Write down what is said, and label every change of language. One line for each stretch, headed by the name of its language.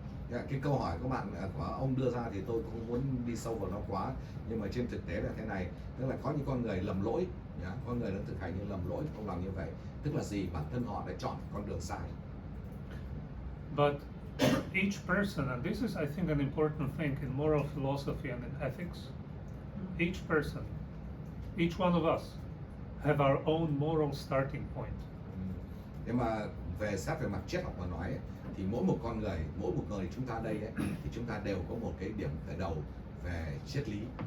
Vietnamese: Cái câu hỏi của ông đưa ra thì tôi không muốn đi sâu vào nó quá, nhưng mà trên thực tế là thế này, tức là có những con người lầm lỗi, con người đang thực hành những lầm lỗi không làm như vậy, tức là gì? Bản thân họ đã chọn con đường sai.
English: But each person, and this is I think an important thing in moral philosophy and in ethics, each person, each one of us have our own moral starting point.
Vietnamese: Nhưng mà xét về mặt triết học mà nói ấy, thì mỗi một người chúng ta đây ấy, thì chúng ta đều có một cái điểm khởi đầu về triết lý.